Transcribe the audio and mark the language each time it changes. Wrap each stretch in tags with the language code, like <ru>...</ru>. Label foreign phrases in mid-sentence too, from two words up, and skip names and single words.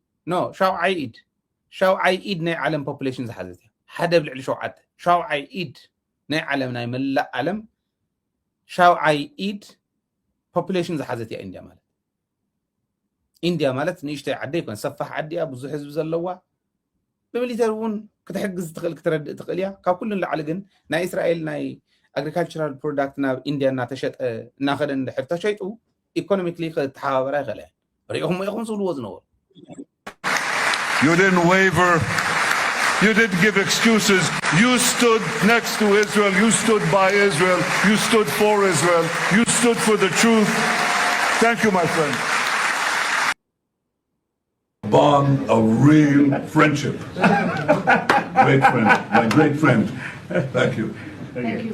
<ti>ሻውዓይ ኢድ ናይ ዓለም ፖፑሌሽን ዝሓዘት እያ ሓደ ብልዕሊ ሸውዓተ ሻውዓይ ኢድ ናይ ዓለም ናይ መላእ ዓለም ሻውዓይ ኢድ ፖፑሌሽን ዝሓዘት እያ ኢንድያ ማለት ንእሽተይ ዓዲ ይኮን ሰፋሕ ዓዲ እያ ብዙሕ ህዝቢ ዘለዋ ብሚሊተሪ እውን ክትሕግዝ ትኽእል ክትረድእ ትኽእል እያ ካብ ኩሉ ንላዕሊ ግን ናይ እስራኤል ናይ</ti> <en>agricultural product</en> <ti>ናብ ኢንድያ እናተሸጠ እናኸደ እንድሕር ተሸይጡ ኢኮኖሚክሊ ክትሓባበራ ይኽእል እያ ሪኢኹም ኢኹም ዝብልዎ ዝነበሩ</ti> <en>You didn't waver. You didn't give excuses. You stood next to Israel. You stood by Israel. You stood for Israel. You stood for the truth. Thank you, my friend. Bond of real friendship. Great friend. My great friend. Thank you. Thank you.</en>